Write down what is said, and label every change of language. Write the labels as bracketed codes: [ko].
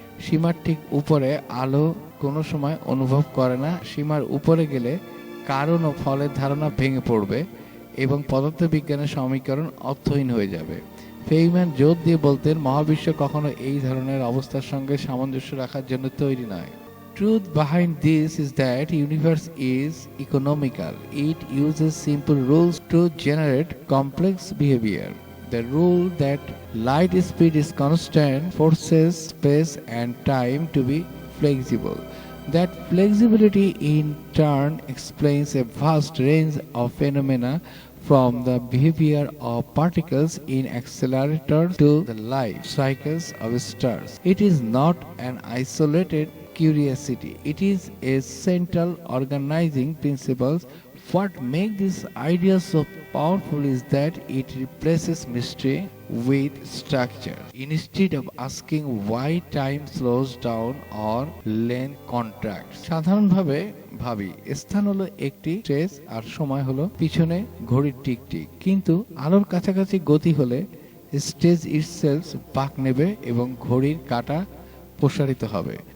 [bn] সীমার ঠিক উপরে আলো কোনো সময় অনুভব করে না। সীমার উপরে গেলে কারণ ও ফলের ধারণা ভেঙে পড়বে এবং পদার্থবিজ্ঞানের সমীকরণ অর্থহীন হয়ে যাবে। ফেইম্যান জোর দিয়ে বলতেন, মহাবিশ্ব কখনো এই ধরনের অবস্থার সঙ্গে সামঞ্জস্য রাখার জন্য তৈরি নয়। [en] Truth behind this is that universe is economical. It uses simple rules to generate complex behavior. The rule that light speed is constant forces space and time to be flexible. That flexibility in turn explains a vast range of phenomena, from the behavior of particles in accelerators to the life cycles of stars. It is not an isolated curiosity. It is a central organizing principle. What makes this idea so powerful is that it replaces mystery with structure. Instead of asking why time slows down or length contracts, [bn] সাধারণভাবে ভাবি স্থান হলো একটি stress আর সময় হলো পিছনে ঘড়ির টিকটিক। কিন্তু আলোর কাছাকাছি গতি হলে স্ট্রেস ইটসেলফ বাঁক নেবে এবং ঘড়ির কাঁটা প্রসারিত হবে।